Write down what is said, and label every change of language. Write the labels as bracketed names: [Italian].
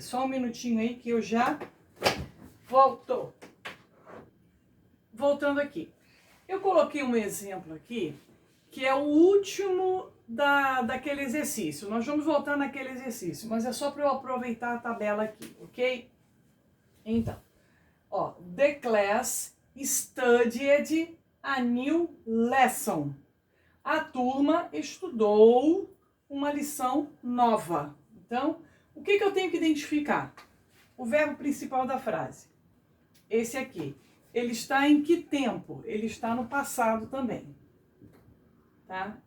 [Portuguese] Só um minutinho aí que eu já volto. Voltando aqui. Eu coloquei um exemplo aqui, que é o último daquele exercício. Nós vamos voltar naquele exercício, mas é só para eu aproveitar a tabela aqui, ok? Então, ó, [English] the class studied a new lesson. [Portuguese] A turma estudou uma lição nova. Então, o que eu tenho que identificar? O verbo principal da frase. Esse aqui. Ele está em que tempo? Ele está no passado também. Tá?